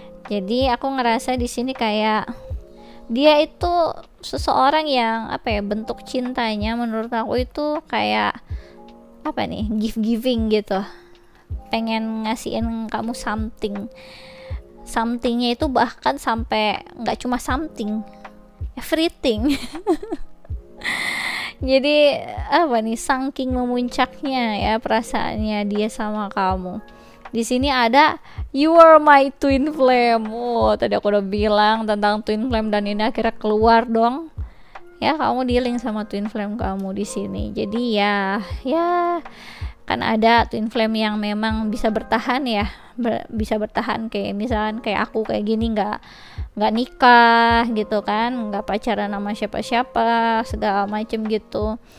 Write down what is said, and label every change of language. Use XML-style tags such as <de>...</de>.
<id>Jadi aku ngerasa di sini kayak dia itu seseorang yang bentuk cintanya menurut aku itu kayak giving gitu, pengen ngasihin kamu somethingnya itu bahkan sampai nggak cuma something, everything. Jadi saking memuncaknya ya perasaannya dia sama kamu. Di sini ada</id> <en>you are my twin flame.</en> <id>Tadi aku udah bilang tentang twin flame dan ini akhirnya keluar dong. Ya, kamu dealing sama twin flame kamu di sini. Jadi ya kan ada twin flame yang memang bisa bertahan ya, bisa bertahan kayak misalkan kayak aku kayak gini, nggak nikah gitu kan, nggak pacaran sama siapa-siapa segala macem gitu.</id>